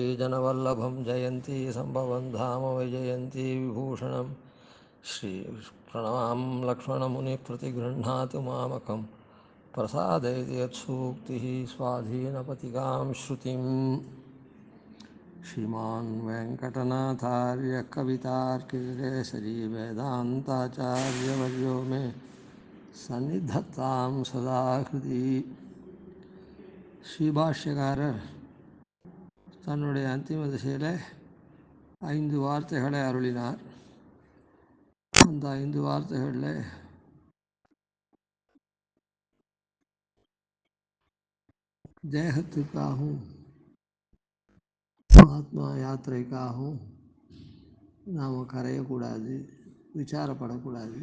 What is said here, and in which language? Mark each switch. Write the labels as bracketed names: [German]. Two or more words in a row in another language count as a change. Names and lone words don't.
[Sanskrit] जनवल्लभं जयन्ती सम्भवं धाम वैजयन्ती विभूषणं श्रीप्रणवां लक्ष्मणमुनिप्रतिगृह्णातु मामकं प्रसादयति यत्सूक्तिः स्वाधीनपतिकां श्रुतिम् श्रीमान् वेङ्कटनाथार्य कवितार्किकेसरी वेदान्ताचार्यवर्यो मे सन्निधत्तां सदा हृदि. [Tamil] ஸ்ரீபாஷ்யக்காரர் தன்னுடைய அந்திம திசையில் 5 வார்த்தைகளை அருளினார். அந்த 5 வார்த்தைகளில் தேகத்துக்காகவும் ஆத்மா யாத்திரைக்காகவும் நாம் கரையக்கூடாது, விசாரப்படக்கூடாது.